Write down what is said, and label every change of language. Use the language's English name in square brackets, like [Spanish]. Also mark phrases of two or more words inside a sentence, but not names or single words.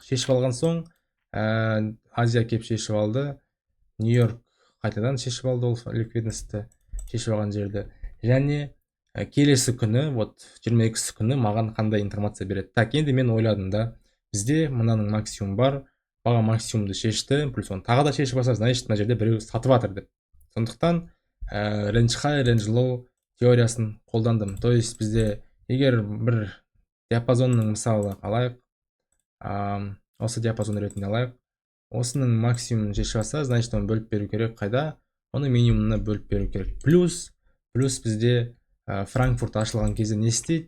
[Kazakh] Шешіп алған соң Азия кеп шешіп алды, Нью-Йорк қайтадан шешіп алды ол ликвидності шешіп алған жерді. Және келесі күні, вот 22 күні маған қандай информация береді? Так, енді мен ойладым да, бізде мынаның максимум бар, баға максимумды шешті, плюс оны тағы да шешіп алса, значит мына жерде біреу сатып жатыр деп. Сондықтан [English] range high, range low [Kazakh] теориясын қолдандым. [Russian] То есть [Kazakh] бізде егер бір диапазонның мысалы алайық, осы диапазон ретінде алайық, осының максимумын шешіп алса, значит оны бөліп беру керек. Қайда? Оны минимумына бөліп беру керек. Плюс бізде Франкфурт ашылған кезде не істейді?